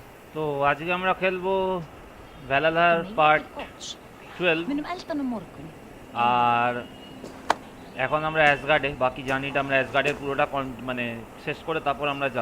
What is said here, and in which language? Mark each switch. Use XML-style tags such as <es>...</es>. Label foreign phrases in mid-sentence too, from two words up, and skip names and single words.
<bn>তো আজকে আমরা খেলবো ভ্যালালার পার্ট 12</bn> <is>Munum elda á morgun.</is> <bn>আর এখন আমরা অ্যাসগার্ডে বাকি জার্নিটা আমরা অ্যাসগার্ডের পুরোটা মানে শেষ করে তারপর আমরা যাব।</bn>